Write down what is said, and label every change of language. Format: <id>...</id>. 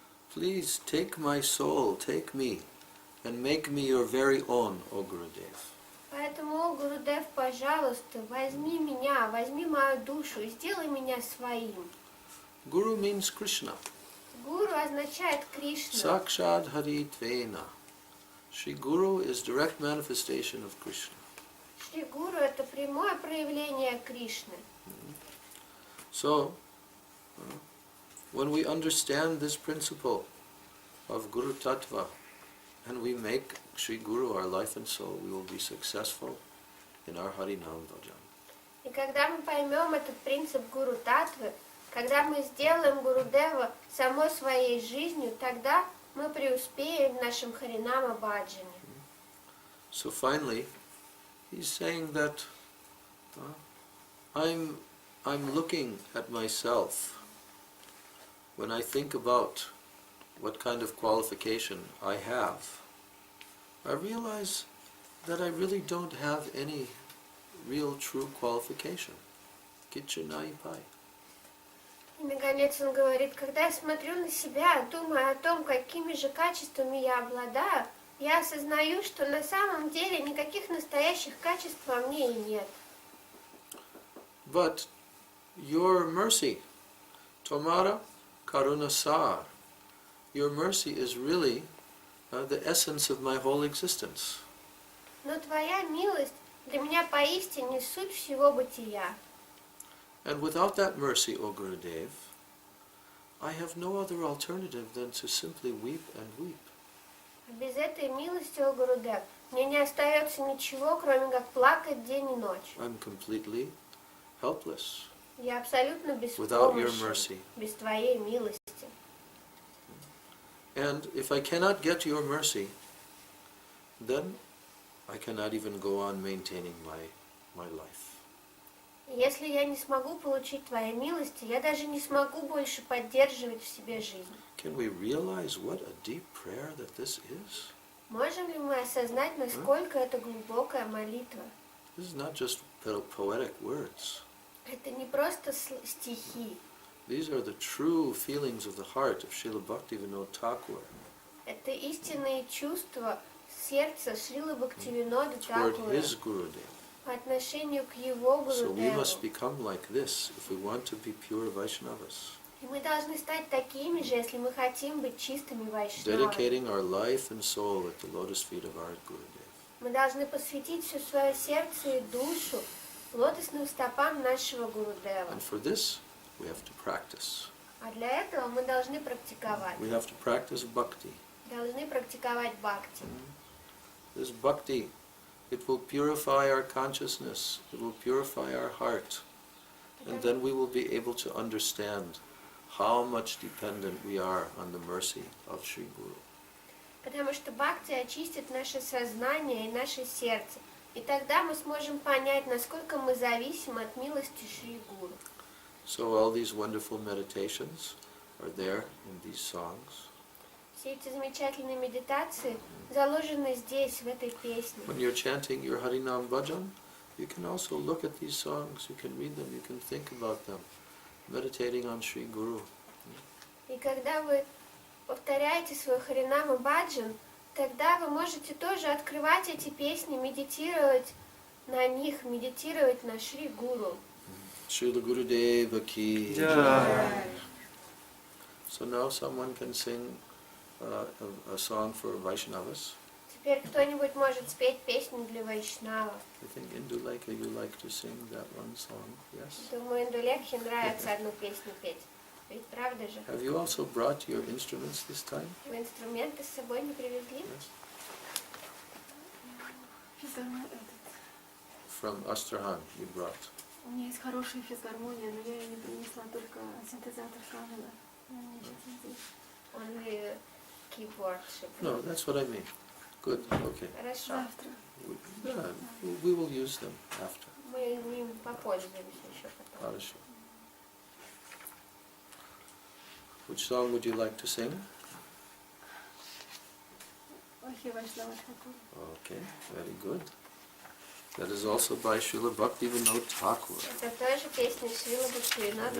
<en>Please take my soul, take me, and make me your very own, O Gurudev.</en> <ru>Поэтому, о Гурудев, пожалуйста, возьми меня, возьми мою душу и сделай меня своим.</ru> <en>Guru means Krishna.</en> <ru>Гуру означает Кришна.</ru> <sa>Sakshad Hari Tvena.</sa> <en>Shri Guru is direct manifestation of Krishna.</en> <ru>Шри Гуру — это прямое проявление Кришны.</ru> <en>So, when we understand this principle of Guru Tattva, and we make Shri Guru our life and soul, we will be successful in our Harinam Bhajan.</en> <ru>И когда мы поймем этот принцип Гуру Татвы, когда мы сделаем Гурудева самой своей жизнью, тогда мы преуспеем в нашем Харинама-бхаджане.</ru> <en>So finally, he's saying that I'm looking at myself when I think about what kind of qualification I have. I realize that I really don't have any real true qualification. Kitchenai pai.</en> <ru>И, наконец, он говорит, когда я смотрю на себя, думаю о том, какими же качествами я обладаю, я осознаю, что на самом деле никаких настоящих качеств во мне и нет.</ru> <en>But your mercy,</en> <bn>Tomara Karuna Sar,</bn> <en>your mercy is really the essence of my whole existence.</en> <ru>Но твоя милость для меня поистине суть всего бытия.</ru> <en>And without that mercy, O Gurudev, I have no other alternative than to simply weep and weep.</en> <ru>Без этой милости, о Гурудев, мне не остается ничего, кроме как плакать день и ночь.</ru> <en>I'm completely helpless</en> <ru>Я абсолютно</ru> <en>without your</en> <ru>беспомощен,</ru> <en>mercy.</en> <ru>без твоей милости.</ru> <en>And if I cannot get your mercy, then I cannot even go on maintaining my life.</en> <ru>Если я не смогу получить твоей милости, я даже не смогу больше поддерживать в себе жизнь.</ru> <en>Can we realize what a deep prayer that this is?</en> <ru>Можем ли мы осознать, насколько это глубокая молитва?</ru> <en>This is not just poetic words.</en> <ru>Это не просто стихи.</ru> <en>These are the true feelings of the heart of Srila Bhaktivinoda Thakur</en> <ru>Это истинные чувства сердца Шрилы Бхактивинода</ru> <en>toward</en> <ru>Thakura</ru> <en>his Gurudev.</en> <ru>по отношению к его</ru> <en>So we</en> <ru>Гурудеву.</ru> <en>must become like this if we want to be pure Vaishnavas,</en> <ru>И мы должны стать такими же, если мы хотим быть чистыми вайшнавами.</ru> <en>dedicating our life and soul at the lotus feet of our Gurudev.</en> <ru>Мы должны посвятить все свое сердце и душу лотосным стопам нашего Гурудева.</ru> <en>And for this, we have to practice.</en> <ru>А для этого мы должны практиковать.</ru> <en>We have to practice bhakti.</en> <ru>Должны практиковать бхакти.</ru> <en>This bhakti, it will purify our consciousness, it will purify our heart, and then we will be able to understand how much dependent we are on the mercy of Sri Guru.</en> <ru>Потому что бхакти очистит наше сознание и наше сердце. И тогда мы сможем понять, насколько мы зависим от милости Шри Гуру.</ru> <en>So all these wonderful meditations are there in these songs.</en> <ru>Все эти замечательные медитации заложены здесь, в этой песне.</ru> <en>When you're chanting your Harinam Bhajan, you can also look at these songs, you can read them, you can think about them, meditating on Sri Guru.</en> <ru>И когда вы повторяете свой нама-бхаджан, тогда вы можете тоже открывать эти песни, медитировать на них, медитировать на Шри Гуру.</ru> <hi>Srila Gurudeva ki jai.</hi> <en>So now someone can sing a song for Vaishnavas.</en> <ru>Теперь кто-нибудь может спеть песню для вайшнавов.</ru> <en>I think Indulekha, you like to sing that one song, yes?</en> <ru>Думаю, Индулекхе нравится одну песню петь. Ведь правда же?</ru> <en>Have you also brought your instruments this time?</en> <ru>Вы инструменты с собой не привезли?</ru> <en>Yes.</en> <ru>Этот.</ru> <en>From Astrahan you brought.</en> <ru>У меня есть хорошая физгармония, но я ее не принесла, только синтезатор Шамила.</ru> <en>Only keyboard. No, that's what I mean. Good, okay.</en> <ru>Хорошо. Завтра.</ru> <en>Yeah, we will use them after.</en> <ru>Мы им попользуемся еще потом. Хорошо.</ru> <en>Which song would you like to sing?</en> <ru>Охи Вайшнава Тхакур.</ru> <en>Okay, very good. That is also by Srila Bhaktivinoda Thakur.</en> <ru>Это тоже песня Шрила Бхактивинода</ru>